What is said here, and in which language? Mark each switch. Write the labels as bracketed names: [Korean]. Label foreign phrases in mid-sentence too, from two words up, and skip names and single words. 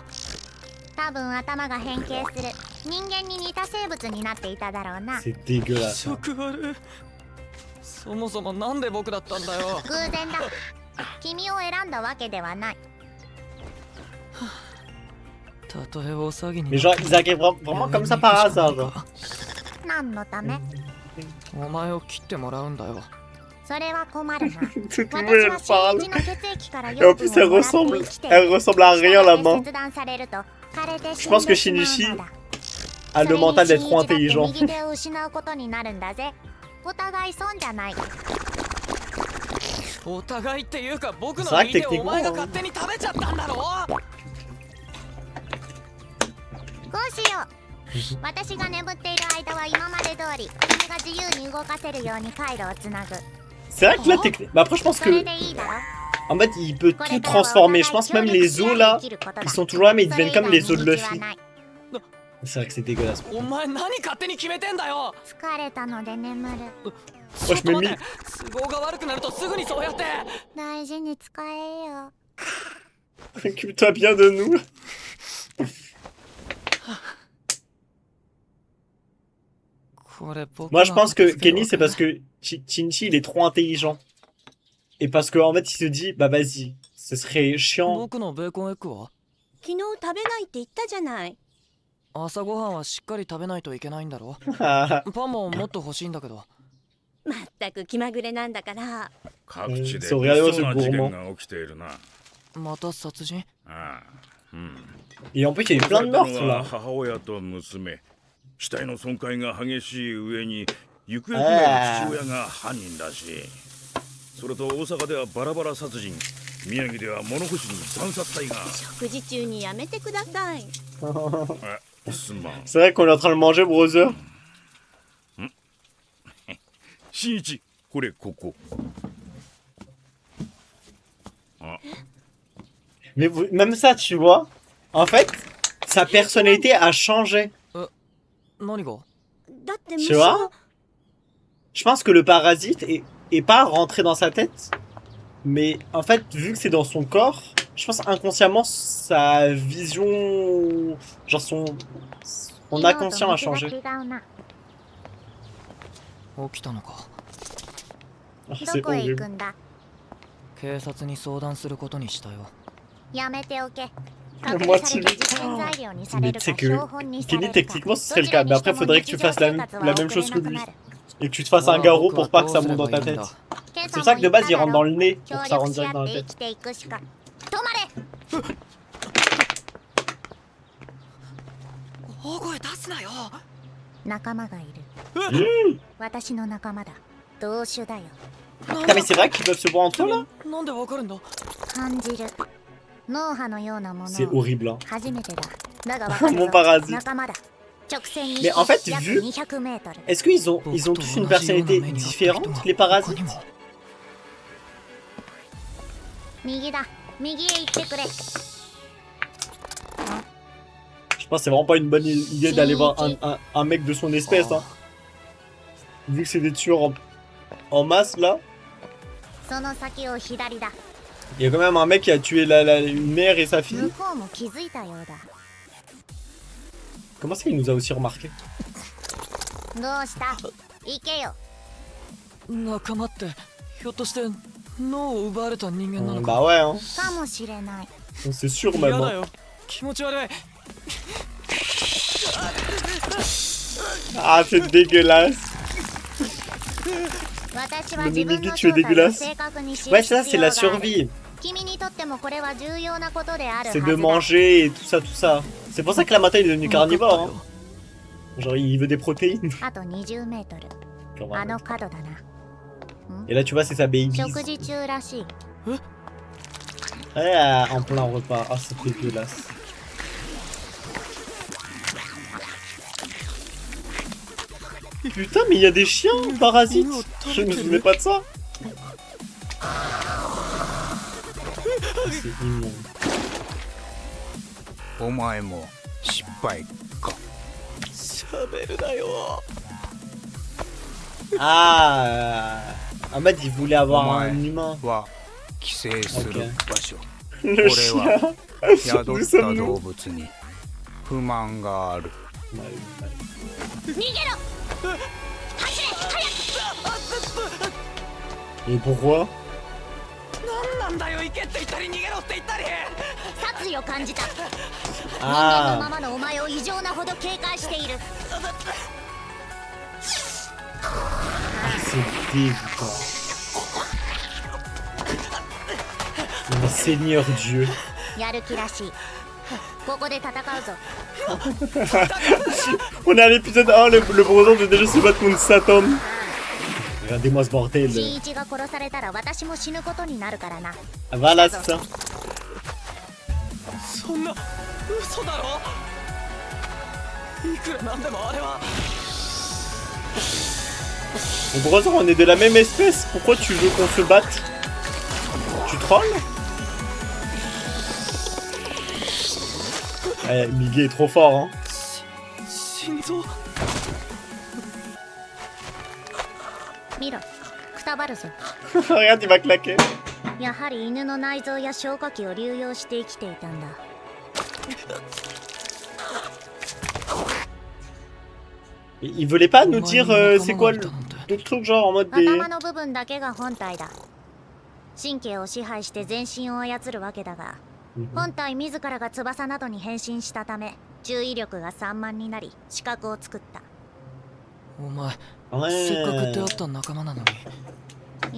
[Japanese] 多分頭が変形する人間に似た生物になっていただろうな。 [French] C'est dégueulasse. [Japanese] 食悪い。そもそもなんで僕だったんだよ。偶然だ。君を選んだわけではない。たとえ大騒ぎに [French] Mais genre, ils arrivent vraiment comme ça par hasard. Genre. [Japanese] 何のため？お前を切ってもらうんだよ。それは困るな。 [French] Tout le [Japanese] 私 [French] monde [Japanese] は [French] elle [Japanese] 新一 [French] parle. [Japanese] の血液から [French] Et [Japanese] 養 [French] en [Japanese] 分 [French] plus, [Japanese] をもらって生きてる。 [French] elle ressemble à rien la [Japanese] 従 [French] main. [Japanese] って切断されると枯れて死 [French] Je [Japanese] ん [French] pense [Japanese] で [French] que [Japanese] しまう [French] Shinichi [Japanese] のだ。 [French] a le mental d'être trop [Japanese] それに [French] intelligent. [Japanese] 新一だって右手を失うことになるんだぜ。お互い損じゃない。お互いっていうか僕の [French] C'est vrai que [Japanese] 右手をお前が [French] techniquement, [Japanese] 勝手に食べちゃったんだろ。こうしよう。私が眠っている間は今まで通り君が自由に動かせるように回路をつなぐ。 [French] C'est vrai que là, techniquement. Bah après, je pense [Japanese] それ [French] que. [Japanese] でいいだろ。 [French] En fait, il peut tout transformer. Je pense même les os là, ils sont toujours là, mais ils deviennent comme les os de Luffy. C'est vrai que c'est dégueulasse. [Japanese] お前何勝手に決めてんだよ。疲れたので眠る。ちょっと待って。都合が悪くなるとすぐにそうやって。大事に使えよ。 [French] Occupe-toi bien de nous. Moi, je pense que Kenny, c'est parce que Shinji, il est trop intelligent. Et parce qu'en fait, il se dit, bah vas-y, ce serait chiant. [Japanese] 僕のベーコンエッグは昨日食べないって言ったじゃない。朝ごはんはしっかり食べないといけないんだろあパンももっと欲しいんだけどまったく気まぐれなんだから。各地でそう物騒な事ゴーモ件が起きているな。また殺人ああ、うん。 [French] Et en plus, il y a eu plein de [Japanese] 殺さ [French] meurtres [Japanese] れたのは [French] là. [Japanese] 母親と娘。死体の損壊が激しい上に行方不明の父親が犯人らしい。それと大阪ではバラバラ殺人、宮城では物干しに惨殺体が。食事中にやめてください。あ、すまん。 [French] C'est vrai qu'on est en train de manger, brother. [Japanese] 新一、これここ。 [French] Mais même ça, tu vois, en fait, sa personnalité a changé. [Japanese] 何がだって [French] Tu vois? Je pense que le parasite est pas rentré dans sa tête. Mais en fait, vu que c'est dans son corps, je pense inconsciemment, sa vision... Genre son inconscient a changé. [Japanese] 違うな。起きたのか [French] Ah, [Japanese] ど [French] c'est [Japanese] こへ行 [French] horrible. [Japanese] くんだ。警察に相談することにしたよやめておけ。 [French] Moi, [Japanese] 隠された実験材料にさ [French] Mais [Japanese] れ [French] tu [Japanese] る [French] sais [Japanese] か [French] que [Japanese] 標本にされ [French] Kenny, [Japanese] るか [French] techniquement, ce serait [Japanese] ど [French] le [Japanese] ちら [French] cas. [Japanese] に [French] Mais [Japanese] して [French] après, [Japanese] も [French] faudrait que [Japanese] 日 [French] tu [Japanese] 常 [French] fasses [Japanese] 生活は [French] la même [Japanese] 送れ [French] chose [Japanese] な [French] que [Japanese] く [French] lui. [Japanese] なる。 [French] Et que tu te fasses un garrot pour pas que ça monte dans ta [Japanese] 僕は [French] tête. [Japanese] どうすればいいんだ [French] C'est pour ça que de base, il rentre dans le nez [Japanese] 協 [French] pour que ça [Japanese] 力 [French] rentre [Japanese] し合 [French] direct [Japanese] っ [French] dans [Japanese] て [French] la [Japanese] 生 [French] tête. [Japanese] きていくしか。止まれ。大声出すなよ仲間がいる。私の仲間だ。同種だよ。 [French] Putain, mais c'est vrai qu'ils peuvent se voir entre eux là? [Japanese] なんでわかるんだ感じる。脳波のようなもの [French] C'est [Japanese] を [French] horrible, hein. [Japanese] 初めてだ。だがわかる [French] Mon [Japanese] ぞ。 [French] parasite. [Japanese] 仲間だ。直線に [French] Mais en fait, [Japanese] 約 [French] vu- [Japanese] 200メートル。 [French] Est-ce qu'ils ont tous une personnalité différente, les parasites? [Japanese] 右だ。右へ行ってくれ。 [French] Je pense que c'est vraiment pas une bonne idée d'aller voir un mec de son espèce, hein. Vu que c'est des tueurs en masse là. [Japanese] その先を左だ。 [French] Il y a quand même un mec qui a tué une mère et sa [Japanese] 向 [French] fille. [Japanese] こうも気づいたようだ。 [French] Comment ça, il nous a aussi remarqué? [Japanese] どうした？行けよ。仲間ってひょっとして脳を奪われた人間なのか [French] Bah ouais, hein. [Japanese] かもしれない。 [French] C'est sûr même. [Japanese] 嫌だ [French] Hein. [Japanese] よ気持ち悪い [French] Ah, c'est dégueulasse. [Japanese] 私は自分の [French] tu es [Japanese] 正体を [French] dégueulasse. [Japanese] 正確に知 [French] Ouais, [Japanese] る [French] ça, [Japanese] 必 [French] c'est [Japanese] 要 [French] la [Japanese] がある。 [French] survie. [Japanese] 君にとってもこれは重要なことであるは [French] C'est [Japanese] ず [French] de [Japanese] だ。 [French] manger et tout ça, tout ça. C'est pour ça que la matin il est devenu carnivore. Hein. Genre, il veut des protéines. [Japanese] あと20メートル。 [French] Genre, [Japanese] あの角だな。 [French] Et là, tu vois, c'est sa baby. [Japanese] 食事中らしい。 [French] Ouais, en plein repas. Ah, c'est dégueulasse. Putain, mais il y a des chiens parasites. Je me souvenais pas de ça. C'est immonde. [Japanese] お前も失敗か。喋るなよ [French] Ah, Ahmed, il voulait avoir Ouais. un humain. [Japanese] は寄生する場所。 [French] Le [Japanese] これ [French] chien. [Japanese] は宿 [French] Nous [Japanese] った [French] sommes [Japanese] 動 [French] nous. [Japanese] 物に不満がある。逃げろ。 [French] Et pourquoi? [Japanese] 何なんだよ行けって言ったり逃げろって言ったり殺意を感じた。人間の [French] Ah, [Japanese] ままのお前を異常なほど警戒している。 [French] c'est dégoûtant. Mais Seigneur Dieu. [Japanese] やる気らしい。ここで戦うぞ。 [French] On est à l'épisode 1, le brosant de déjà se battre contre Satan. Regardez-moi ce bordel. [Japanese] 新一が殺されたら私も死ぬことになるからな。 [French] Voilà, c'est ça. [Japanese] そんな嘘だろいくらなんでもあれは [French] Mon brother, on est de la même espèce. Pourquoi tu veux qu'on se batte? Tu trolles? Miguel est trop fort, hein. [Japanese] 心臓見ろ。くたばるぞ。 [French] Regarde, il va claquer. [Japanese] やはり犬の内臓や消化器を流用して生きていたんだ。心 [French] Il voulait pas nous [Japanese] お前に [French] dire [Japanese] 仲 [French] c'est [Japanese] 間 [French] quoi [Japanese] がいたなんて [French] d'autres trucs genre en mode des... [Japanese] 頭の部分だけが本体だ。神経を支配して全身を操るわけだが、本体自らが翼などに変身したため注意力が散漫になり視覚を作った。お前 [French] Ouais. [Japanese] せっかく出会った仲間なのに